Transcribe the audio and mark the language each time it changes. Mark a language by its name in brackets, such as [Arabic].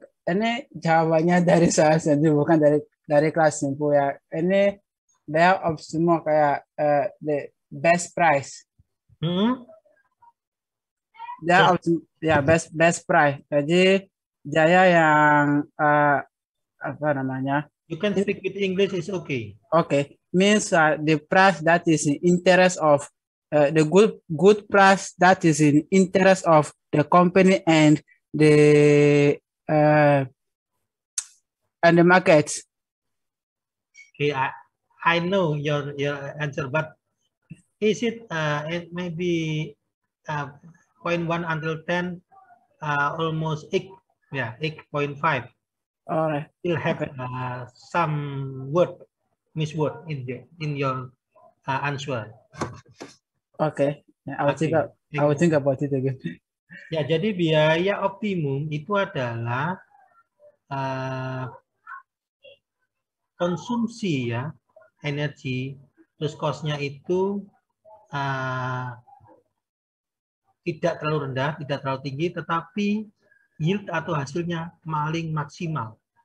[Indonesian] Ini jawabannya dari saya sendiri, bukan dari kelas simpul ya. Ini dia optimum kayak [English] the best price. [Indonesian] Dia ya [English] best price. [Indonesian] Jadi jaya yang apa namanya? [English] You can speak with English, is okay. Okay, means the price that is in interest of the good price that is in interest of the company and the market. Okay, I know your answer, but is it maybe 0.1 until 10, almost 8, yeah, 8.5. All right. Still have some misword in your answer. Okay, I will think about it again. [Indonesian] Ya, jadi biaya optimum itu adalah konsumsi ya energi, terus cost-nya itu tidak terlalu rendah, tidak terlalu tinggi, tetapi yield atau hasilnya paling maksimal.